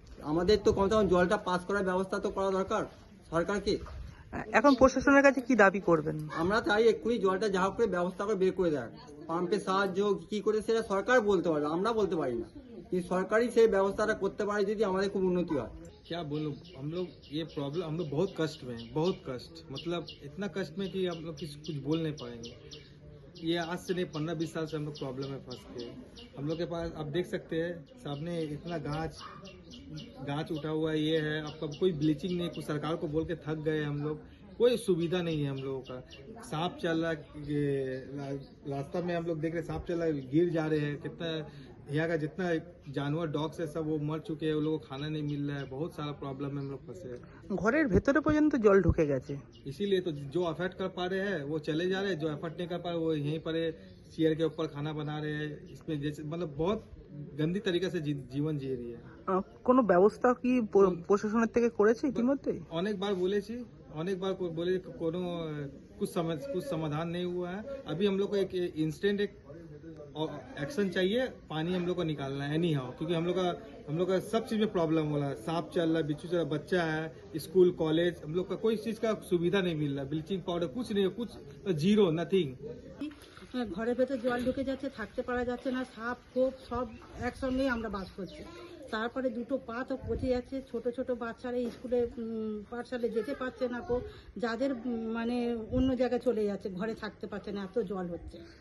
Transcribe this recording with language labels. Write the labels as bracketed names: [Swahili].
[Bangla] আমাদের তো কমসে কম জলটা পাস করার ব্যবস্থা তো করা দরকার সরকারকে। এখন প্রশাসনের কাছে কি দাবি করবেন? আমরা চাই এক্ষুনি জলটা যা হোক করে ব্যবস্থা করে বের করে দেয়। পাম্পের সাহায্য কি করে সেটা সরকার বলতে পারবে, আমরা বলতে পারি না, কিন্তু সরকারই সেই ব্যবস্থাটা করতে পারে যদি আমাদের খুব উন্নতি হয়। [Hindi] क्या बोलूं, हम लोग ये प्रॉब्लम, हम लोग बहुत कष्ट में हैं, बहुत कष्ट, मतलब इतना कष्ट में कि हम लोग कुछ बोल नहीं पाएंगे। ये आज से नहीं 15-20 साल से हम लोग प्रॉब्लम में फंस गए। हम लोग के पास आप देख सकते हैं सामने इतना गाछ उठा हुआ है, ये है आपका कोई ब्लीचिंग नहीं, कुछ सरकार को बोल के थक गए हम लोग, कोई सुविधा नहीं है हम लोगों का। सांप चल रहा है रास्ता में, हम लोग देख रहे सांप चल रहा है, गिर जा रहे हैं। कितना यहाँ का जितना जानवर डॉग्स है सब वो मर चुके हैं, उन लोगों को खाना नहीं मिल रहा है, बहुत सारा प्रॉब्लम में हम लोग फंसे हैं। [Bangla] ঘরের ভেতরে পর্যন্ত জল ঢুকে গেছে। [Hindi] इसीलिए तो जो अफेक्ट कर पा रहे हैं वो चले जा रहे हैं, जो एफर्ट नहीं कर पा रहे वो यहीं पर चेयर के ऊपर खाना बना रहे हैं। इसमें जैसे मतलब बहुत गंदी तरीके से जीवन जी रही है। [Bangla] কোনো ব্যবস্থা কি প্রশাসনের থেকে করেছে ইতিমধ্যে? অনেক বার [Hindi] बोले कोनो कुछ समाधान नहीं हुआ है। अभी हम लोग को एक इंस्टेंट एक एक्शन चाहिए, पानी हम लोग को निकालना है एनी हाउ, क्योंकि हम लोग का सब चीज में प्रॉब्लम हो रहा है। सांप चल रहा है, बिच्छू चल रहा है, बच्चा है, स्कूल कॉलेज, हम लोग का कोई चीज का सुविधा नहीं मिल रहा। ब्लीचिंग पाउडर कुछ नहीं, कुछ जीरो, नथिंग। [Bangla] ঘরের ভেতর জল ঢুকে যাচ্ছে, থাকতে পারা যাচ্ছে না, সাপ খোপ সব একসঙ্গেই আমরা বাস করছি। তারপরে দুটো পা তো পচে যাচ্ছে, ছোট ছোট বাচ্চারা স্কুলে পাঠশালে যেতে পারছে না, যাদের মানে অন্য জায়গায় চলে যাচ্ছে, ঘরে থাকতে পারছে না, এত জল হচ্ছে।